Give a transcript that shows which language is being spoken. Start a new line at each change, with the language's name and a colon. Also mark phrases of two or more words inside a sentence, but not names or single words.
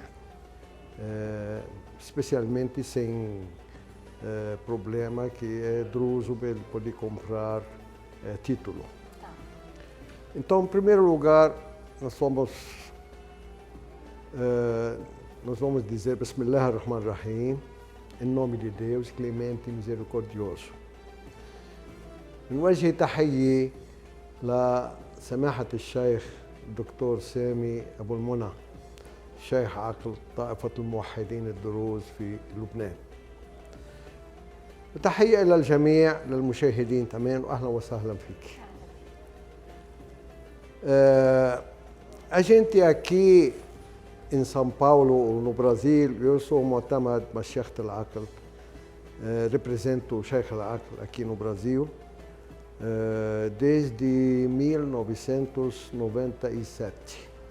Portuguese: Especialmente sem problema que é druso para ele poder comprar título. Tá. Então, em primeiro lugar, nós vamos dizer
Arabic: بسم الله الرحمن الرحيم,
Portuguese: em nome de Deus, clemente e misericordioso.
Arabic: نوجه تحية لسماحة الشيخ الدكتور سامي أبو المنى شيخ عقل طائفة الموحدين الدروز في لبنان. وتحية إلى الجميع للمشاهدين تمام وأهلا وسهلا فيك.
Portuguese: A gente aqui em São Paulo, no Brasil, eu sou
Arabic: معتمد مشايخ العقل,
Portuguese: represento o
Arabic: شيخ العقل
Portuguese: aqui no Brasil desde 1997.